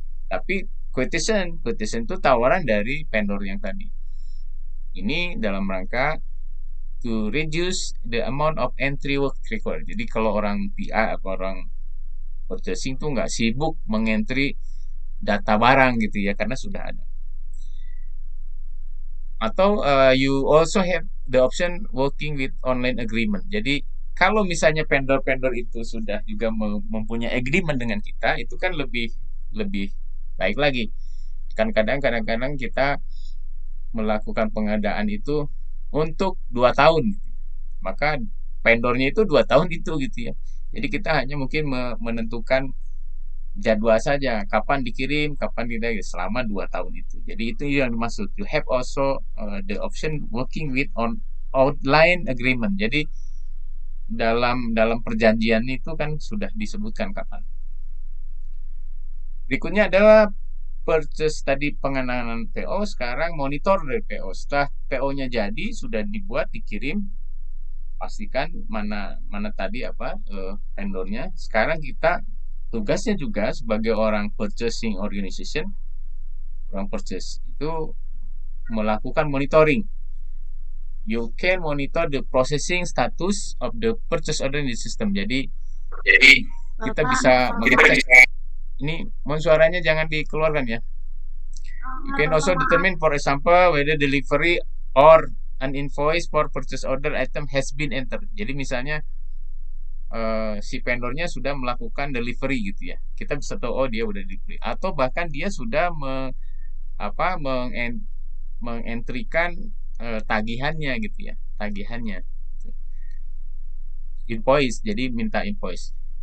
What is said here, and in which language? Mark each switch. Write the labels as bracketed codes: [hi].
[id] Tapi quotation itu tawaran dari vendor yang tadi. Ini dalam rangka [en] to reduce the amount of entry work required. [id] Jadi kalau orang PR atau orang purchasing tuh nggak sibuk mengentry data barang gitu ya, karena sudah ada. Atau [en] you also have the option working with online agreement. [id] Jadi kalau misalnya vendor-vendor itu sudah juga mempunyai agreement dengan kita, itu kan lebih lebih baik lagi. Kan kadang-kadang kita melakukan pengadaan itu untuk 2 tahun, gitu. Maka vendornya itu 2 tahun itu gitu ya. Jadi kita hanya mungkin menentukan jadwal saja, kapan dikirim, kapan tidak, ya, selama 2 tahun itu. Jadi itu yang dimaksud. [en] You have also the option working with on outline agreement. [id] Jadi dalam dalam perjanjian itu kan sudah disebutkan kapan. Berikutnya adalah purchase tadi pengenangan PO, sekarang monitor dari PO. Setelah PO-nya jadi, sudah dibuat, dikirim, pastikan mana mana tadi apa vendornya. Sekarang kita tugasnya juga sebagai orang purchasing organization, orang purchase itu melakukan monitoring. [en] You can monitor the processing status of the purchase order in the system. [id] Jadi kita bisa mengecek. Ini mohon suaranya jangan dikeluarkan ya. [en] You can also determine, for example, whether delivery or an invoice for purchase order item has been entered. [id] Jadi misalnya si vendornya sudah melakukan delivery gitu ya. Kita bisa tahu oh dia udah delivery, atau bahkan dia sudah mengentrikan tagihannya gitu ya, tagihannya. Invoice, jadi minta invoice.